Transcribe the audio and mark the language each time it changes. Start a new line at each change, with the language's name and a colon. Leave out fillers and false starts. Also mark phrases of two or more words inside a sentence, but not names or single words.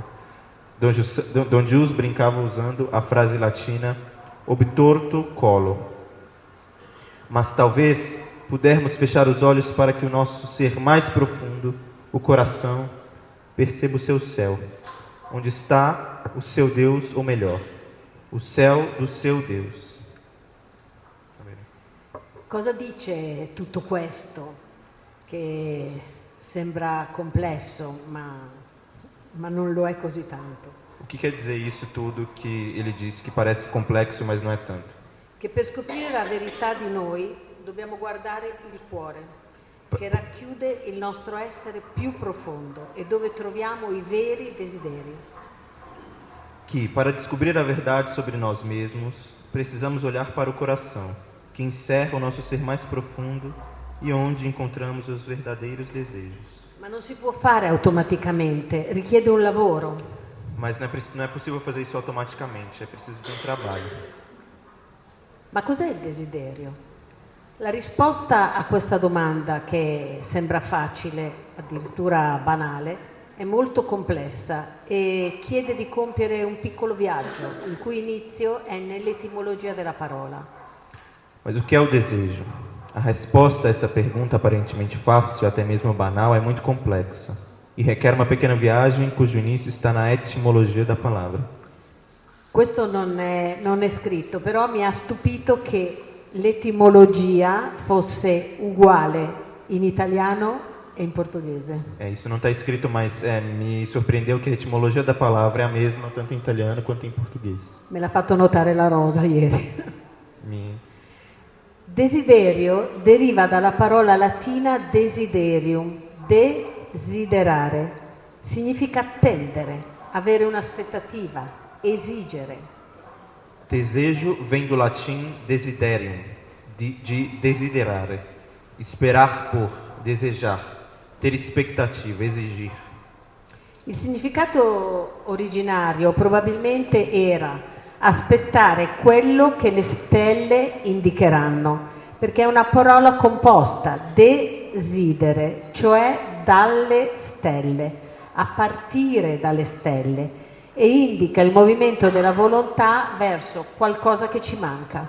Portuguese: Dom Gius brincava usando a frase latina
Latin: obtorto colo.
Portuguese: Mas talvez pudermos fechar os olhos para que o nosso ser mais profundo, o coração, perceba o seu céu, onde está o seu Deus, ou melhor, o céu do seu Deus.
Italian: Cosa dice tutto questo, che sembra complesso, ma non lo è così tanto?
Portuguese: O que quer dizer isso tudo que ele diz que parece complexo, mas não é tanto?
Italian: Che per scoprire la verità di noi dobbiamo guardare il cuore, che racchiude il nostro essere più profondo e dove troviamo i veri desideri.
Portuguese: Que, para descobrir a verdade sobre nós mesmos, precisamos olhar para o coração, que encerra o nosso ser mais profundo e onde encontramos os verdadeiros desejos.
Italian: Ma non si può fare automaticamente, richiede un lavoro.
Portuguese: Mas não é possível fazer isso automaticamente, é preciso de um trabalho.
Italian: Ma cos'è il desiderio? La risposta a questa domanda, che sembra facile, addirittura banale, è molto complessa e chiede di compiere un piccolo viaggio, il cui inizio è nell'etimologia della parola.
Portuguese: Mas o que é o desejo? A resposta a essa pergunta aparentemente fácil, até mesmo banal, é muito complexa e requer uma pequena viagem cujo início está na etimologia da palavra.
Italian: Questo non è scritto, però mi ha stupito che l'etimologia fosse uguale in italiano e in portoghese.
Portuguese: Isso não está escrito, mas me surpreendeu que a etimologia da palavra é a mesma tanto em italiano quanto em português.
Italian: Me l'ha fatto notare la Rosa ieri. Desiderio deriva dalla parola latina
Latin: desiderium, desiderare,
Italian: significa attendere, avere un'aspettativa, esigere.
Portuguese: Desejo vem do latim desiderium, de desiderare, esperar por, desejar, ter expectativa, exigir.
Italian: Il significato originario probabilmente era aspettare quello che le stelle indicheranno, perché è una parola composta, desidere, cioè dalle stelle, a partire dalle stelle, e indica il movimento della volontà verso qualcosa che ci manca.